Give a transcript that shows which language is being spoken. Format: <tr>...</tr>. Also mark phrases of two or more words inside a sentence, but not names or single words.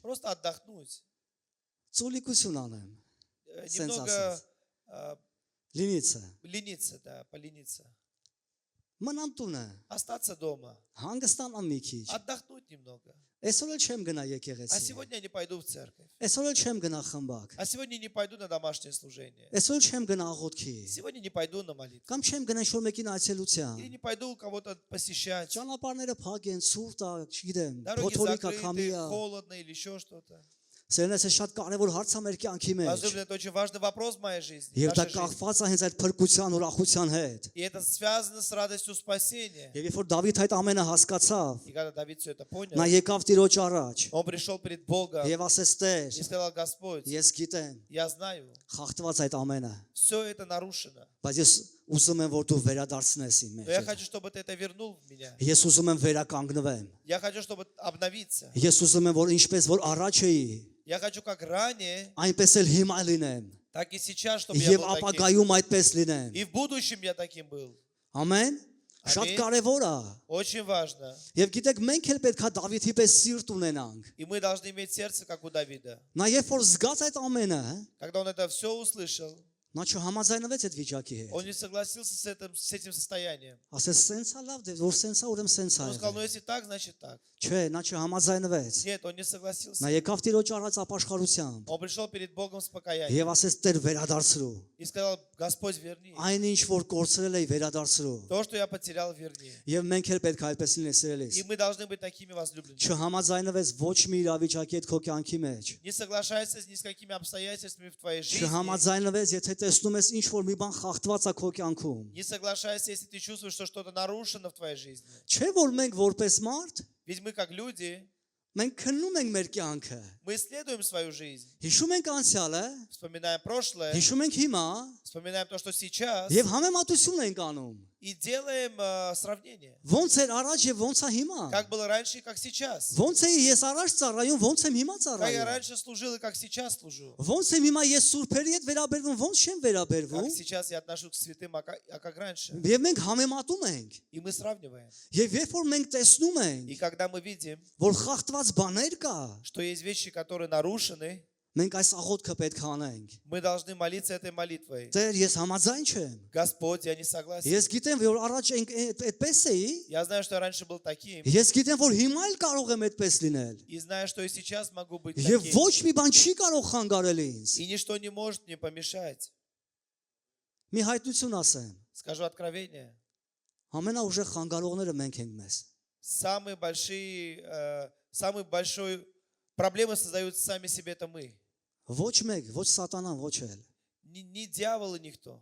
<ru>просто отдохнуть.</ru> <hy>ծուլիկություն անեմ,</hy> <ru>Немного</ru> <hy>լինիցը։</hy> <ru>лениться, да, полениться.</ru> <hy>մնամ տունը,</hy> <ru>остаться дома,</ru> <hy>հանգստանամ մի քիչ։</hy> <ru>отдохнуть немного.</ru> <hy>Այսօր էլ չեմ գնա</hy> <ru>А</ru> <hy>եկեղեցի։</hy> <ru>сегодня я не пойду в церковь.</ru> <hy>Այսօր էլ չեմ գնա խմբակ։</hy> <ru>А сегодня не пойду на домашнее служение.</ru> <hy>Այսօր չեմ գնա աղոթքի։</hy> <ru>Сегодня не пойду на молитву.</ru> <hy>Կամ չեմ գնա ինչ-որ մեկին այցելության։</hy> <ru>Или не пойду кого-то посещать.</ru> <hy>Ճանապարհները փակ են, ցուրտ է, չգիտեմ,</hy> <ru>Дороги</ru> <hy>փոթորիկա քամի</hy> <ru>закрыты,</ru> <hy>է։</hy> <ru>холодно или еще что-то.</ru> <hy>Սերնես է շատ կարևոր հարց է մեր կյանքի մեջ։</hy> <ru>Возможно, это очень важный вопрос в моей жизни.</ru> <hy>Եվ դա</hy> <ru>нашей жизни.</ru> <hy>կախված է հենց այդ փրկության ուրախության հետ։</hy> <ru>И это связано с радостью спасения.</ru> <hy>Եվ երբ որ Դավիթ այդ ամենը հասկացավ,</hy> <ru>И когда Давид все это</ru> <hy>նա</hy> <ru>понял,</ru> <hy>եկավ Տիրոջ առաջ</hy> <ru>он пришел перед Богом</ru> <hy>եւ ասեց. Տեր,</hy> <ru>и сказал: Господь,</ru> <hy>ես գիտեմ,</hy> <ru>я знаю,</ru> <hy>խախտված այդ ամենը,</hy> <ru>все это нарушено.</ru> <hy>բայց ես ուզում եմ, որ դու վերադարձնես իմ</hy> <ru>Но я</ru> <hy>մեջ։</hy> <ru>хочу, чтобы ты это вернул в меня.</ru> <hy>Ես ուզում եմ վերականգնվեմ։</hy> <ru>Я хочу, чтобы обновиться.</ru> <hy>Ես уզում եմ, որ ինչպես որ առաջ էի,</hy> <ru>Я хочу как ранее,</ru> <hy>այնպես էլ հիմա լինեմ</hy> <ru>так и сейчас, чтобы я</ru> <hy>եւ</hy> <ru>был таким.</ru> <hy>ապագայում այդպես լինեմ։</hy> <ru>И в будущем я таким был.</ru> <hy>Ամեն։ Շատ կարևոր է։</hy> <ru>Очень важно.</ru> <hy>Եվ գիտեք, մենք էլ պետքա Դավիթի պես սիրտ ունենանք։</hy> <ru>И мы должны иметь сердце, как у Давида.</ru> <hy>Նա երբ որ զգաց այդ ամենը,</hy> <ru>Когда он это все услышал,</ru> <hy>նա չհամաձայնվեց այդ վիճակի հետ։</hy> <ru>он не согласился с этим состоянием.</ru> <hy>Ասես սենցա լավ դե, որ սենցա ուրեմն սենցա</hy> <ru>Он сказал:</ru> <hy>է։</hy> <ru>ну если так, значит так.</ru> <hy>Չէ, նա չհամաձայնվեց։</hy> <ru>Нет, он не согласился.</ru> <hy>Նա եկավ Տիրոջ առած ապաշխարությամբ</hy> <ru>Он пришел перед Богом с покаянием</ru> <hy>եւ ասեց. Տեր վերադարձրու։</hy> <ru>и сказал: Господь, верни.</ru> <hy>Այն ինչ որ կորցրել էի վերադարձրու։</hy> <ru>То, что я потерял, верни.</ru> <hy>Եվ մենք էլ պետք է այդպես լինենք սիրելիս։</hy> <ru>И мы должны быть такими возлюбленными.</ru> <hy>Չհամաձայնվեց ոչ մի իրավիճակի հետ քո կյանքի մեջ։</hy> <ru>Не соглашайся ни с какими обстоятельствами в твоей жизни.</ru> <hy>Չհամաձայնվեց, եթե տեսնում ես ինչ որ մի բան խախտված է քո կյանքում։</hy> <ru>Не соглашайся, если ты чувствуешь, что что-то нарушено в твоей жизни.</ru> <hy>Չէ՞ որ մենք որպես մարդ</hy> <ru>Ведь мы как люди,</ru> <hy>մենք քննում ենք մեր կյանքը։</hy> <ru>мы исследуем свою жизнь.</ru> <hy>Հիշում ենք անցյալը,</hy> <ru>Вспоминаем прошлое,</ru> <hy>հիշում ենք հիմա</hy> <ru>вспоминаем то, что сейчас,</ru> <hy>եւ համեմատություն ենք անում։</hy> <ru>и делаем сравнение.</ru> <hy>Ոնց էր առաջ եւ ոնց է հիմա։</hy> <ru>Как было раньше и как сейчас.</ru> <hy>Ոնց էի ես առաջ ծառայում, ոնց եմ հիմա</hy> <ru>Как я</ru> <hy>ծառայում։</hy> <ru>раньше служил и как сейчас служу.</ru> <hy>Ոնց եմ հիմա ես սուրբերի հետ վերաբերվում, ոնց չեմ</hy> <ru>Как</ru> <hy>վերաբերվում։</hy> <ru>сейчас я отношусь к святым, а как раньше.</ru> <hy>Եվ մենք համեմատում ենք։</hy> <ru>И мы сравниваем.</ru> <hy>Եվ երբ որ մենք տեսնում ենք,</hy> <ru>И когда мы видим,</ru> <hy>որ խախտված բաներ կա,</hy> <ru>что есть вещи, которые нарушены,</ru> <hy>մենք այս աղոթքը պետք է անենք։</hy> <ru>мы должны молиться этой молитвой.</ru> <hy>Տեր, ես համաձայն չեմ։</hy> <ru>Господь, я не согласен.</ru> <hy>Ես գիտեմ, որ առաջ այդպես էի,</hy> <ru>Я знаю, что я раньше был таким.</ru> <hy>ես գիտեմ, որ հիմա էլ կարող եմ այդպես լինել։</hy> <ru>И знаю, что и сейчас могу быть</ru> <hy>Եվ</hy> <ru>таким.</ru> <hy>ոչ մի բան չի կարող խանգարել ինձ։</hy> <ru>И ничто не может мне помешать.</ru> <hy>Մի հայտնություն ասեմ։</hy> <ru>Скажу откровение.</ru> <hy>Ամենաուժեղ խանգարողները մենք ենք մեզ։</hy> <ru>Самые большой проблемы создают сами себе это мы.</ru> <hy>Ոչ մեկ, ոչ սատանան, ոչ էլ։</hy> <ru>Не дьявол и никто.</ru>